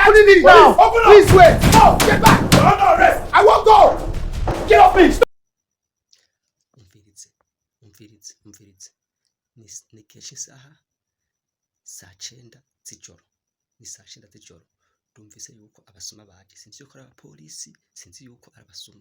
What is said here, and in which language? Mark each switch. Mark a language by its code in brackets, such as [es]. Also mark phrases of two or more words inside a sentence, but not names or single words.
[en] opening it now. Please wait. No, get back. You're under arrest. I won't go. Get off me. Stop. [rn] umvirize ni kenshi isaha saa 9 z'ijoro, ni saa 9 z'ijoro. Ndumvise yuko abasuma baje, sinzi yuko ari abapolisi, sinzi yuko ari abasuma.